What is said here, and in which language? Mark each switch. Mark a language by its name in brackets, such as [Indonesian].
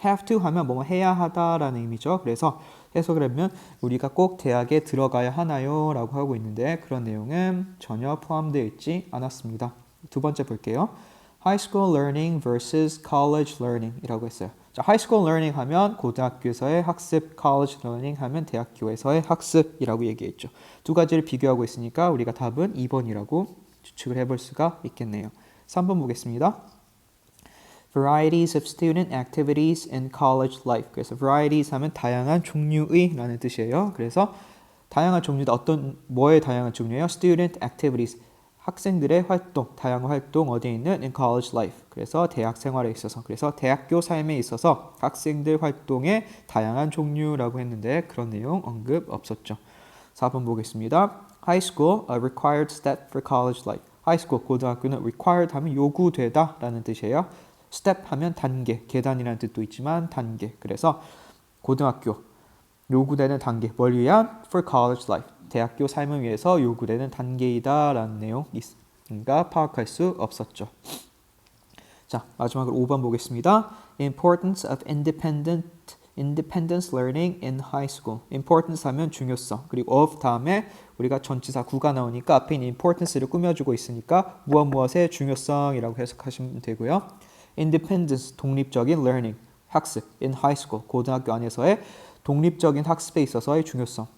[Korean] have to 하면 뭐 해야 하다라는 의미죠. 그래서 해석을 하면 우리가 꼭 대학에 들어가야 하나요? 라고 하고 있는데 그런 내용은 전혀 포함되어 있지 않았습니다. 두 번째 볼게요. [English] High school learning versus college learning [Korean] 이라고 했어요. 자, [English] high school learning [Korean] 하면 고등학교에서의 학습, [English] college learning [Korean] 하면 대학교에서의 학습이라고 얘기했죠. 두 가지를 비교하고 있으니까 우리가 답은 2번이라고 추측을 해볼 수가 있겠네요. 3번 보겠습니다. [English] Varieties of student activities in college life. [Korean] 그래서 varieties 하면 다양한 종류의 라는 뜻이에요. 그래서 다양한 종류다. 어떤 뭐의 다양한 종류예요? [English] Student activities. [Korean] 학생들의 활동, 다양한 활동 어디에 있는 [English] in college life. [Korean] 그래서 대학 생활에 있어서, 그래서 대학교 삶에 있어서 학생들 활동의 다양한 종류라고 했는데 그런 내용 언급 없었죠. 4번 보겠습니다. [English] High school, a required step for college life. [Korean] High school, 고등학교는 required 하면 요구되다 라는 뜻이에요. step 하면 단계, 계단이라는 뜻도 있지만 단계. 그래서 고등학교, 요구되는 단계, 뭘 위한? [English] For college life. [Korean] 대학교 삶을 위해서 요구되는 단계이다 라는 내용인가 파악할 수 없었죠. 자, 마지막으로 5번 보겠습니다. [English] Importance of independence learning in high school. [Korean] Importance 하면 중요성. 그리고 of 다음에 우리가 전치사 구가 나오니까 앞에 있는 importance를 꾸며주고 있으니까 무엇의 중요성이라고 해석하시면 되고요. Independence, 독립적인 learning, 학습 [English] in high school, [Korean] 고등학교 안에서의 독립적인 학습에 있어서의 중요성.